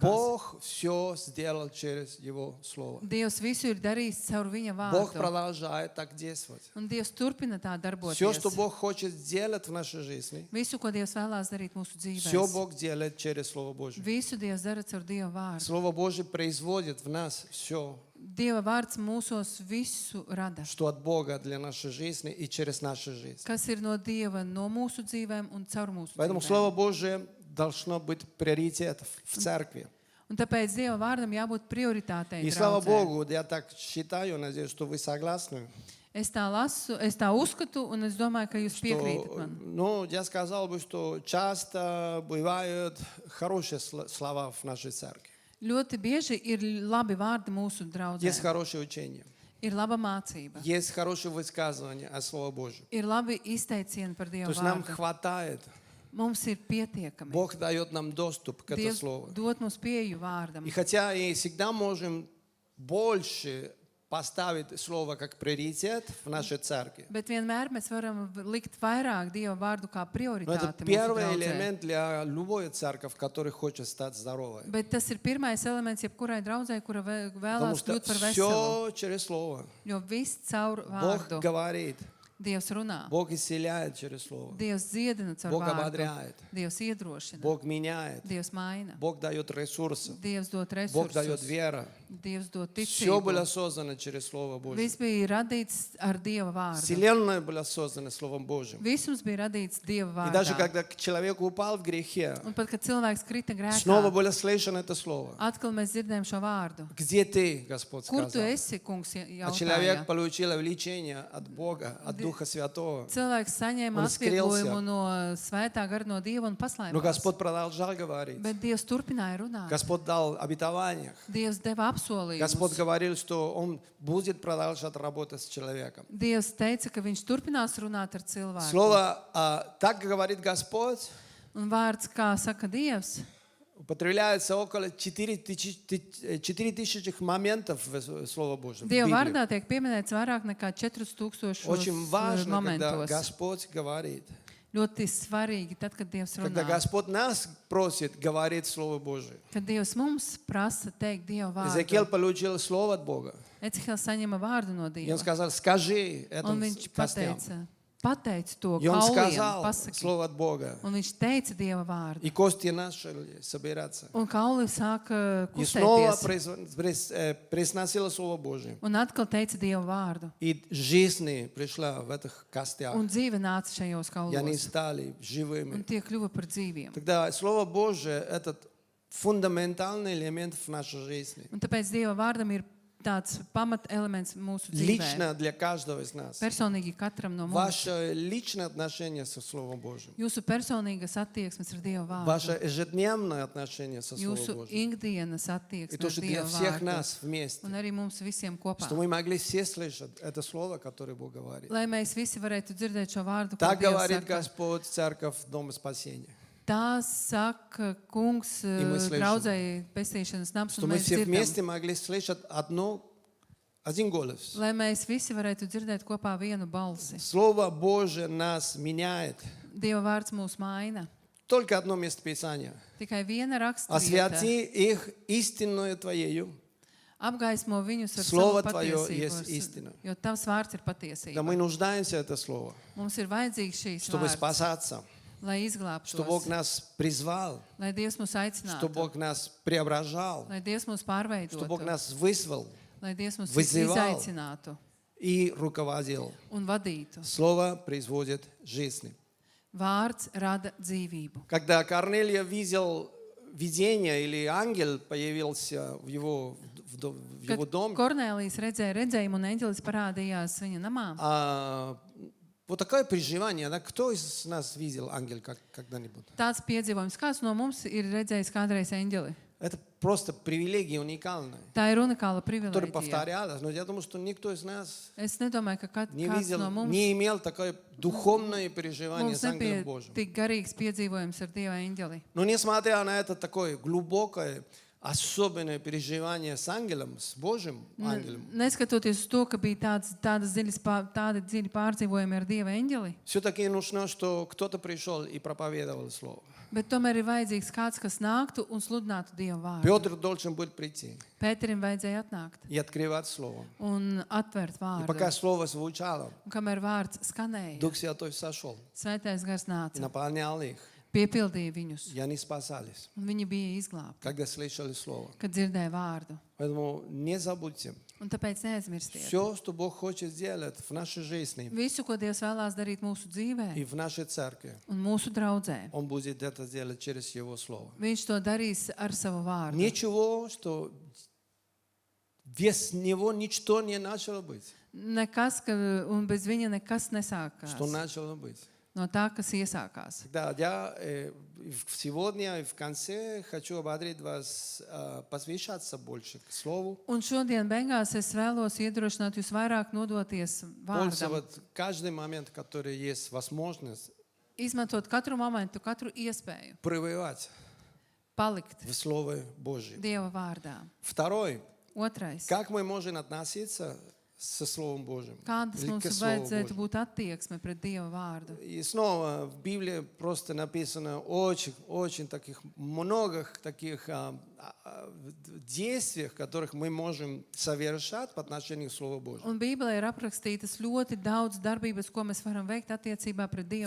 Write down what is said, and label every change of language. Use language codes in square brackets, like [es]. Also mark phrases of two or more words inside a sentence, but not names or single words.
[ru] Бог все сделал через Его Слово. [lv] Dievs visu ir darījis caur viņa [ru] Бог [lv] vārdu. [ru] продолжает так действовать. [lv] Un Dievs turpina tā [ru] Все, что [lv] darboties. [ru] Бог хочет сделать в нашей жизни, [lv] Visu, ko Dievs vēlās darīt mūsu [ru] все [lv] dzīvēm. [ru] Бог делает через Слово Божье. [lv] Visu Dievs dara caur Dieva vārdu. [ru] Слово Божье производит в нас все, [lv] Dieva vārds mūsos visu rada. [ru] что от Бога для нашей жизни и через нашу жизнь. [lv] Kas ir no Dieva, no mūsu dzīvēm un caur mūsu [ru] Поэтому [lv] dzīvēm. [ru] Слово Божье должно быть приоритетом в церкви. [lv] Un tāpēc Dieva vārdam jābūt prioritātei. [ru] И слава [lv] draudzē. [ru] Богу, я так считаю, надеюсь, что вы согласны, [lv] Es tā lasu, es tā uzskatu, un es domāju, ka jūs piekrītat [ru] что, [lv] man. [ru] ну, я сказал бы, что часто бывают хорошие слова в нашей церкви. [lv] Ļoti bieži ir labi vārdi mūsu draudzē. [ru] Есть хорошее учение, [lv] Ir laba mācība. [ru] есть хорошее высказывание о Слове Божьем. [lv] Ir labi izteicieni par [ru] То [lv] Dieva [ru] есть нам [lv] vārdu. [ru] хватает. [lv] Mums ir pietiekami. [ru] Бог дает нам доступ к этому [lv] Dievs [ru] Слову. [lv] dod mums pieeju vārdam. [ru] И хотя и всегда можем больше поставить Слово как приоритет в нашей церкви, [lv] Bet vienmēr mēs varam likt vairāk Dieva vārdu kā [ru] но это [lv] prioritāti mūsu [ru] первый [lv] draudzē. [ru] элемент для любой церкви, которая хочет стать здоровой. [lv] Bet tas ir pirmais elements jebkurai draudzē, kura [ru] Потому [lv] vēlās [ru] что [lv] kļūt par veselu. [ru] все через Слово. [lv] Jo viss caur [ru] Бог [lv] vārdu. [ru] говорит, [lv] Dievs runā. [ru] Бог исцеляет через Слово. [lv] Dievs dziedina caur [ru] Бог [lv] vārdu. [ru] ободряет, [lv] Dievs iedrošina. [ru] Бог меняет, [lv] Dievs maina. [ru] Бог дает ресурсы, [lv] Dievs dod [ru] Бог дает [lv] resursus. [ru] веру. [lv] Dievs dod [ru] Все было [lv] ticību. [ru] создано через Слово Божье. [lv] Viss bija radīts ar Dieva vārdu. [ru] Вселенная была создана Словом Божьим. [lv] Visums bija radīts Dieva [ru] И даже [lv] vārdā. [ru] когда человек упал в грехе, [lv] Un pat, kad cilvēks krita [ru] снова [lv] grēkā, [ru] было слышно это Слово. [lv] atkal mēs dzirdējam šo vārdu. [ru] Где ты, Господь [lv] Kur tu [ru] сказал? [lv] esi, kungs, [ru] А человек [lv] jautāja? [ru] получил влечение от Бога, от Духа Святого. [lv] Cilvēks saņēma Un atvieglojumu [ru] skrielся. [lv] no svētā gara no Dieva un [ru] Но [lv] paslēpās. [ru] Господь продолжал говорить. [lv] Bet Dievs turpināja runāt. [ru] Господь дал обетование. [lv] Dievs deva [ru] Господь [lv] apsolījumus. [ru] говорил, что Он будет продолжать работать с человеком. [lv] Dievs teica, ka viņš turpinās runāt ar cilvēku. [ru] Слово «так говорит Господь» [lv] Un vārds, kā saka Dievs, [ru] употребляется около 4000 моментов в Слово Божьем. в [lv] Dieva [ru] Библии. [lv] vārdā tiek pieminēts vairāk nekā 4000 [ru] Очень важно, когда [lv] momentos. [ru] Господь говорит. [lv] Ļoti svarīgi, tad, kad Dievs [ru] Когда [lv] runā. [ru] Господь нас просит говорить Слово Божие. [lv] Kad Dievs mums prasa teikt Dieva [ru] Иезекииль [lv] vārdu. [ru] получил Слово от Бога. [lv] Ecihēls saņēma vārdu no [ru] И он [lv] Dieva. [ru] сказал, скажи [lv] Un [ru] этому [lv] viņš [ru] костям. [lv] pateica, pateic to [ru] И он [lv] kauliem, [ru] сказал [lv] pasaki. [ru] слово от Бога. [lv] Un viņš teica Dieva vārdu. [ru] И кости начали собираться. [lv] Un kauli sāka [ru] И снова [lv] kustēties. [ru] произносило Слово Божие. [lv] Un atkal teica Dieva vārdu. [ru] И жизнь пришла в этих костях. [lv] Un dzīve nāca šajos [ru] И они [lv] kaulos. [ru] стали [lv] Un [ru] живыми. [lv] tie kļuva par dzīviem. [ru] Тогда Слово Божие – это фундаментальный элемент в нашей жизни. [lv] Un tāpēc Dieva vārdam ir tāds pamatelements mūsu dzīvē. [ru] Лично для каждого из нас. [lv] Personīgi katram no mums. [ru] Ваше личное отношение со Словом Божьим. [lv] Jūsu personīgas attieksmes ar Dieva vārdu. [ru] Ваше ежедневное отношение со Словом [lv] Jūsu [ru] Божьим. [lv] ikdienas [ru] И [lv] attieksme [ru] то, [lv] ar [ru] что для [lv] Dieva [ru] всех [lv] vārdu. [ru] нас вместе. [lv] Un arī mums visiem kopā. [ru] Что мы могли все слышать это слово, которое Бог говорит. [lv] Lai mēs visi varētu dzirdēt šo vārdu, ko [ru] Так [lv] Dievs [ru] говорит [lv] saka. [ru] Господь, Церковь, Дом Спасения. [lv] Tā saka kungs [ru] мы слышим. [lv] draudzēji pestīšanas nams, [ru] Что [lv] un [ru] мы [lv] mēs [ru] все [lv] dzirdam. [ru] вместе могли слышать один голос. [lv] Lai mēs visi varētu dzirdēt kopā vienu balsi. [ru] Слово Божие нас меняет. [lv] Dieva vārds mūs maina. [ru] Только одно место Писания. [lv] Tikai viena rakstvieta [ru] Освяти их истинную Твоею. [lv] apgaismo viņus ar [ru] Слово [lv] savu [ru] Твое [lv] patiesību, [ru] есть истина. [lv] jo Tavs vārds ir [ru] Да [lv] patiesība. [ru] мы нуждаемся в это слово, [lv] Mums ir vajadzīgs šīs [ru] чтобы [lv] vārds, [ru] спасаться, [lv] lai [ru] что Бог [lv] izglābtos, [ru] нас призвал, [lv] lai Dievs mūs [ru] что [lv] aicinātu, [ru] Бог нас преображал, [lv] lai Dievs mūs [ru] что Бог [lv] pārveidotu, [ru] нас вызвал [lv] lai Dievs mūs [ru] вызывал. [lv] izaicinātu [ru] и руководил. [lv] un vadītu. [ru] Слово производит жизнь. [lv] Vārds rada dzīvību. [ru] Когда Корнелия видел видение или ангел появился в его [lv] Kad [ru] доме, [lv] Kornēlijs redzēja redzējumu un eņģelis parādījās viņa namā, [ru] вот такое переживание, да, кто из нас видел ангел когда-нибудь? [lv] tāds piedzīvojums, kāds no mums ir redzējis kādreiz eņģeli. [ru] Это просто привилегия уникальная, [lv] Tā ir unikāla [ru] которая [lv] privilēģija. [ru] повторялась. Но я думаю, что никто из нас [lv] Es nedomāju, ka [ru] не [lv] kāds [ru] видел, [lv] no mums, [ru] не имел такое духовное переживание [lv] mums [ru] с ангелом [lv] nebija [ru] Божьим. [lv] tik garīgs piedzīvojums ar Dieva eņģeli. [ru] Но несмотря на это такое глубокое, особенное переживание с ангелом, с Божьим ангелом, [lv] Neskatoties uz to, ka bija tādi dziļi pārdzīvojumi ar Dieva eņģeli, [ru] все-таки нужно, что кто-то пришел и проповедовал слово. [lv] bet tomēr ir vajadzīgs kāds, kas nāktu un sludinātu Dieva vārdu. [ru] Петр должен был прийти [lv] Pēterim vajadzēja atnākt [ru] и открывать слово. [lv] un atvērt [ru] И пока [lv] vārdu. [ru] слово звучало, [lv] Un kamēr vārds skanēja, [ru] Дух Святой сошел [lv] Svētais gars [ru] и [lv] nāca, [ru] наполнял их, [lv] piepildīja viņus, [ru] и они спасались, [lv] un viņi bija izglābti, [ru] когда слышали слово. [lv] kad dzirdēja vārdu. [ru] Поэтому не забудьте, [lv] Un tāpēc neaizmirstiet. [ru] все, что Бог хочет сделать в нашей жизни [lv] Visu, ko Dievs vēlās darīt mūsu dzīvē [ru] и в нашей церкви, [lv] un mūsu draudzē, [ru] Он будет это делать через Его Слово. [lv] Viņš to darīs ar savu vārdu. [ru] Ничего, что без Него ничто не начало быть, [lv] Nekas, un bez viņa nekas nesākās. [ru] что начало быть. [lv] No tā, kas iesākās. [ru] Да, я сегодня и в конце хочу ободрить вас посвящаться больше к Слову, [lv] Un šodien beigās es vēlos iedrošināt jūs vairāk nodoties vārdam. [ru] пользоваться каждый момент, который есть возможность [lv] Izmantot katru momentu, katru iespēju. [ru] пребывать [lv] Palikt [ru] в Слове Божьем. [lv] Dieva vārdā. [ru] Второй, [lv] Otrais. [ru] как мы можем относиться со Словом Божьим? [lv] Kādas [ru] Или [lv] mums [ru] к Слову [lv] vajadzētu [ru] Божьему? [lv] būt attieksme pret Dieva vārdu? [ru] И снова в Библии просто написано очень таких много таких действий, которых мы можем совершать по отношению к Слову Божьему. [lv] Un Bībelē ir aprakstītas ļoti daudz darbības, ko mēs varam veikt attiecībā pret Dieva